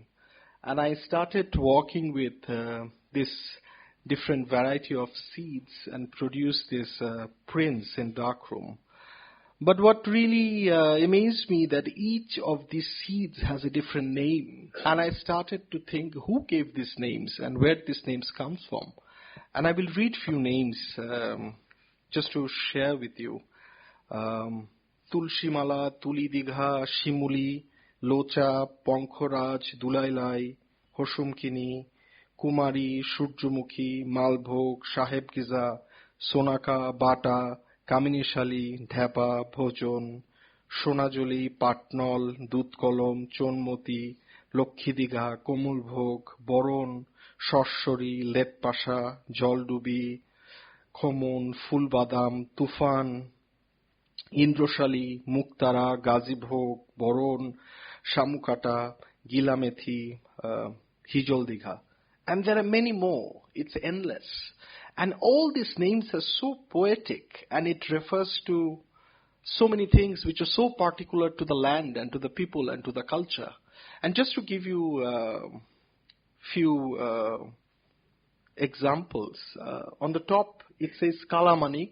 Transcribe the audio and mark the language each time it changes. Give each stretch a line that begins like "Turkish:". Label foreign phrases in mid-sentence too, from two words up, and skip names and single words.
English: And I started working with this different variety of seeds and produced these prints in darkroom. But what really amazed me that each of these seeds has a different name. And I started to think who gave these names and where these names comes from. And I will read few names just to share with you. Tulshimala, Tulidigha, Shimuli, Locha, Ponkhoraj, Dulailai, Hoshumkini, Kumari, Shurjumukhi, Malbhog, Saheb Giza, Sonaka, Bata, Kaminishali, Dhapa, Bhojon, সোনাজলি, পাটনল, দুধকলম, চোনমতি, লক্ষ্মীদীঘা, কোমলভোগ, বরণ, সরসরি, লেটপাশা, জলডুবি, খমন, ফুলবাদাম, তুফান, ইন্দ্রশালী, মুক্তারা, গাজীভোগ, বরণ, শামুকাটা, গিলামেথি, হিজলদীঘা. And there are many more. It's endless. And all these names are so poetic, and it refers to so many things which are so particular to the land and to the people and to the culture. And just to give you a few examples, on the top it says Kala Manik.